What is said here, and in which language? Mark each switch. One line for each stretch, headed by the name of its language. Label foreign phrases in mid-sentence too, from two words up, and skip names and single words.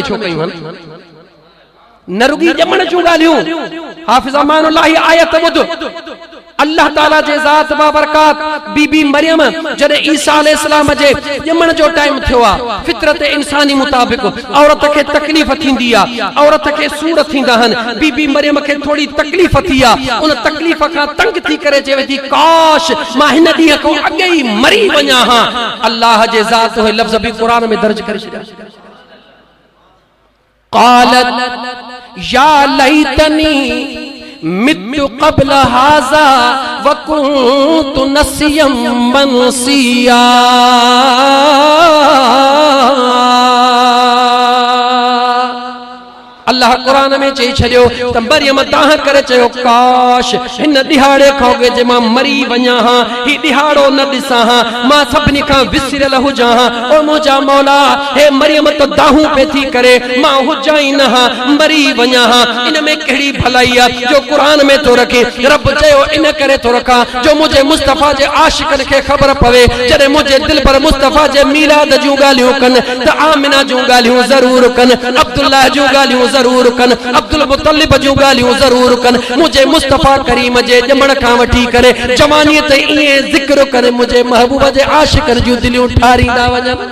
Sindhi: छो कयूं हन न रुगी ॼमण जूं ॻाल्हियूं हाफ़िज़ अमानुल्लाह आयत ॿुध अल्लाह ताला जे ज़ात बाबरकात बीबी मरियम जॾहिं ईसा अलैहिस्सलाम जे ॼमण जो टाइम थियो आहे फितरत इंसानी मुताबिक औरत खे तकलीफ़ थींदी आहे औरत खे सूर थींदा हन बीबी मरियम खे थोड़ी तकलीफ़ थी आहे उन तकलीफ़ खां तंग थी करे चवे थी काश मां हिन ॾींहं खां अॻे ई मरी वञा हां अल्लाह जे ज़ात उहे लफ़्ज़ बि क़ुरान में दर्ज करे छॾिया
Arabic: قالت يا ليتني مت قبل هذا وكنت نسيا منسيا
Sindhi: अल्लाह कुरान में चई छॾियो त मरियम ताह करे चयो काश हिन ॾिहाड़े खां अॻु जे मां मरी वञा हां ही ॾिहाड़ो न ॾिसां हां मां सभिनी खां विसरियल हुजां हां ओ मुंहिंजा मौला हे मरियम त दाहूं पे थी करे मां हुजां ई न हां मरी वञा हां इन में कहिड़ी भलाई आहे जो क़ुरान में थो रखे रब चयो इन करे थो रखां जो मुंहिंजे मुस्तफ़ा जे आशिक़नि खे ख़बर पवे जॾहिं मुंहिंजे दिल पर मुस्तफ़ा जे मीलाद जूं ॻाल्हियूं कनि त आमिना जूं ॻाल्हियूं ज़रूर कनि अब्दुल्लाह जूं ॻाल्हियूं ज़रूर कन अब्दुल मुत्तलिब जूं ॻाल्हियूं ज़रूर कन मुझे मुस्तफा करीम जे ॼमण खां वठी करे जवानी ते ईअं ज़िक्र करे मुझे महबूब जे आशिक़नि जूं दिलियूं ठारींदा वञनि